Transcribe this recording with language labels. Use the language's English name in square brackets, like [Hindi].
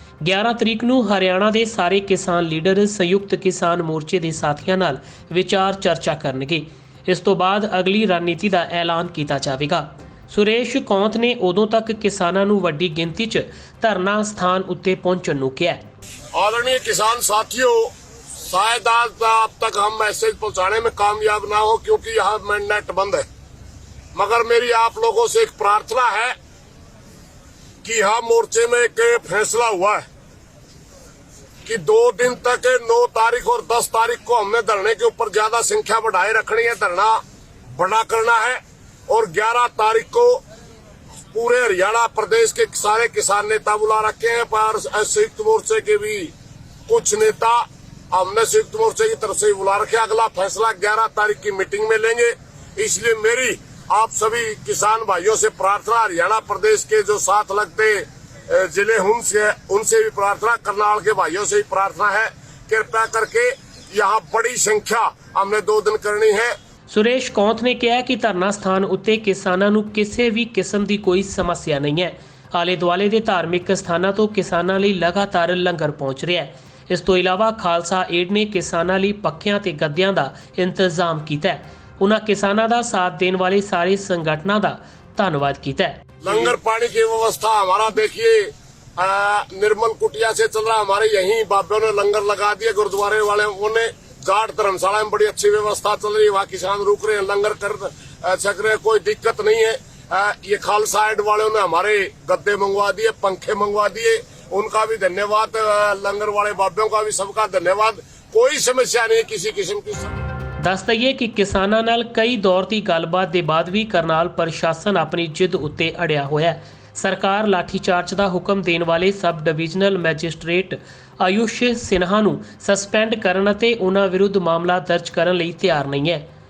[Punjabi] 11 ਤਰੀਕ ਨੂੰ ਹਰਿਆਣਾ ਦੇ ਸਾਰੇ ਕਿਸਾਨ ਲੀਡਰ ਸੰਯੁਕਤ ਕਿਸਾਨ ਮੋਰਚੇ ਦੇ ਸਾਥੀਆਂ ਨਾਲ ਵਿਚਾਰ ਚਰਚਾ ਕਰਨਗੇ। ਇਸ ਤੋਂ ਬਾਅਦ ਅਗਲੀ ਰਣਨੀਤੀ ਦਾ ਐਲਾਨ ਕੀਤਾ ਜਾਵੇਗਾ। ਸੁਰੇਸ਼ ਕੌਂਤ ਨੇ ਉਦੋਂ ਤੱਕ ਕਿਸਾਨਾਂ ਨੂੰ ਵੱਡੀ ਗਿਣਤੀ 'ਚ ਧਰਨਾ ਸਥਾਨ ਉੱਤੇ ਪਹੁੰਚਣ ਨੂੰ ਕਿਹਾ। [Hindi] आदरणीय किसान साथियों, शायद आज अब तक हम मैसेज पहुंचाने में कामयाब ना हो क्योंकि यहाँ नेट बंद है, मगर मेरी आप लोगों से एक प्रार्थना है कि यहाँ मोर्चे में एक फैसला हुआ है कि 2 दिन तक 9 तारीख और 10 तारीख को हमने धरने के ऊपर ज्यादा संख्या बढ़ाए रखनी है, धरना बड़ा करना है और 11 तारीख को पूरे हरियाणा प्रदेश के सारे किसान नेता बुला रखे हैं। पर संयुक्त मोर्चे के भी कुछ नेता हमने संयुक्त मोर्चे की तरफ से भी बुला रखे। अगला फैसला 11 तारीख की मीटिंग में लेंगे। इसलिए मेरी आप सभी किसान भाइयों से प्रार्थना, हरियाणा प्रदेश के जो साथ लगते जिले उनसे भी प्रार्थना, करनाल के भाइयों से भी प्रार्थना है, कृपया करके यहाँ बड़ी संख्या हमने 2 दिन करनी है। [Punjabi] ਸੁਰੇਸ਼ ਕੌਂਤ ਨੇ ਕਿਹਾ ਕਿ ਧਰਨਾ ਸਥਾਨ ਉੱਤੇ ਕਿਸਾਨਾਂ ਨੂੰ ਕਿਸੇ ਵੀ ਕਿਸਮ ਦੀ ਕੋਈ ਸਮੱਸਿਆ ਨਹੀਂ ਹੈ। ਆਲੇ ਦੁਆਲੇ ਦੇ ਧਾਰਮਿਕ ਸਥਾਨਾਂ ਤੋਂ ਕਿਸਾਨਾਂ ਲਈ ਲਗਾਤਾਰ ਲੰਗਰ ਪਹੁੰਚ ਰਿਹਾ ਹੈ। ਇਸ ਤੋਂ ਇਲਾਵਾ ਖਾਲਸਾ ਏਡ ਨੇ ਕਿਸਾਨਾਂ ਲਈ ਪੱਖਿਆਂ ਤੇ ਗੱਦਿਆਂ ਦਾ ਇੰਤਜ਼ਾਮ ਕੀਤਾ ਹੈ। ਉਹਨਾਂ ਕਿਸਾਨਾਂ ਦਾ ਸਾਥ ਦੇਣ ਵਾਲੇ ਸਾਰੇ ਸੰਗਠਨਾਂ ਦਾ ਧੰਨਵਾਦ ਕੀਤਾ है। [Hindi] लंगर पानी की व्यवस्था हमारा देखिए निर्मल कुटिया से चल रहा है। हमारे यहीं बाबे ने लंगर लगा दिए, गुरुद्वारे वाले ने घाट धर्मशाला में बड़ी अच्छी व्यवस्था चल रही है। वहाँ किसान रुक रहे हैं, लंगर कर सक रहे हैं, कोई दिक्कत नहीं है। ये खालसा एड वालों ने हमारे गद्दे मंगवा दिए, पंखे मंगवा दिए, उनका भी धन्यवाद। लंगर वाले बाबियों का भी सबका धन्यवाद। कोई समस्या नहीं किसी किस्म की। [Punjabi] ਦੱਸ ਦਈਏ ਕਿ ਕਿਸਾਨਾਂ ਨਾਲ ਕਈ ਦੌਰ ਦੀ ਗੱਲਬਾਤ ਦੇ ਬਾਅਦ ਵੀ ਕਰਨਾਲ ਪ੍ਰਸ਼ਾਸਨ ਆਪਣੀ ਜਿੱਦ ਉੱਤੇ ਅੜਿਆ ਹੋਇਆ ਹੈ। ਸਰਕਾਰ ਲਾਠੀਚਾਰਜ ਦਾ ਹੁਕਮ ਦੇਣ ਵਾਲੇ ਸਬ ਡਿਵੀਜ਼ਨਲ ਮੈਜਿਸਟ੍ਰੇਟ ਆਯੁਸ਼ ਸਿਨਹਾ ਨੂੰ ਸਸਪੈਂਡ ਕਰਨ ਅਤੇ ਉਹਨਾਂ ਵਿਰੁੱਧ ਮਾਮਲਾ ਦਰਜ ਕਰਨ ਲਈ ਤਿਆਰ ਨਹੀਂ ਹੈ।